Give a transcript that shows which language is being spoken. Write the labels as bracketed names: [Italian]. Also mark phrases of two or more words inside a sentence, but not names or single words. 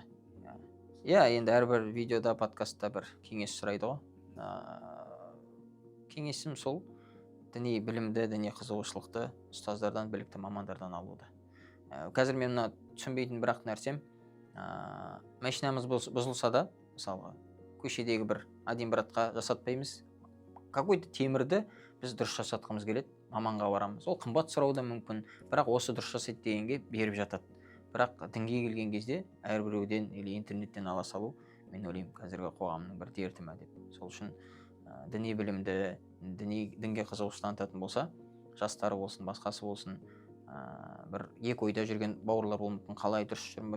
[Kazakh] Енді әрбір видеода, подкастта бір кеңес сұрайды ғой. Кеңесім сол діни білімді, діни қызығушылықты ұстаздардан, білікті мамандардан алуды. Қазір мен түсінбейтін бірақ нәрсем, машинамыз бұзылса да, мысалға, көшедегі бір один братқа жасатпаймыз. Какой-то темірді біз дұрыс жасатқымыз келеді, маманға барамыз. Ол қымбат сұрау да мүмкін, бірақ осы дұрыс жасайды дегенге беріп жатады. Бірақ дінге келген кезде әрбіреуден или интернеттен ала салу, мен ойлаймын, қазіргі қоғамның бір дерті ме деп. Сол үшін діни білімді, дінге қызығушылық танытатын болса, жастары болсын, басқасы болсын, бір екі ойда жүрген бауырлар болуы мүмкін, қалай дұрыс жүрмін ба?